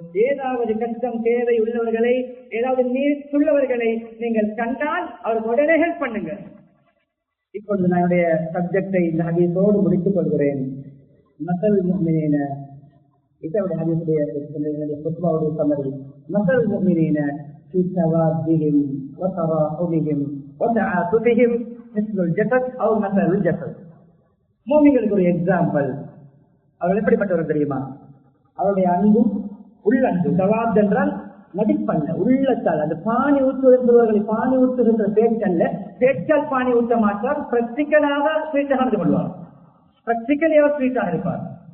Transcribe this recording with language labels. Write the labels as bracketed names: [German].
[Tamil] ஏதாவது கஷ்டம் தேவை உள்ளவர்களை, ஏதாவது நீர் உள்ளவர்களை நீங்கள் கண்டால் அவருக்கு உடனே ஹெல்ப் பண்ணுங்க. இப்பொழுது நான் என்னுடைய சப்ஜெக்டை இந்த ஹதீஸோடு முடித்துக் கொள்கிறேன். [Arabic] மசல் முஃமினீன, [Tamil] இதனுடைய ஹதீஸுடைய ஃபத்வாவுடைய சம்மரி. மசல் முஃமினீன [Arabic] في توادهم وتراحمهم وتعاطفهم مثل الجسد أو مثل الجسد. [Tamil] மூமின்களுக்கு ஒரு எக்ஸாம்பிள். அவர்கள் எப்படிப்பட்டவர்கள் தெரியுமா? அவருடைய அன்பு உள்ளன்பு. தவாத் என்றால் நடிப்பல்ல, உள்ளத்தால். அந்த பானி ஊற்றுவர்களை பானி ஊற்றுகின்ற பேச்சல்ல, பேச்சால் பானி ஊற்ற மாட்டார். பிராக்டிக்கலாக ஸ்வீட்டாக இருந்து கொள்வார். பிராக்டிக்கலே அவர் ஸ்வீட்டாக இருப்பார்.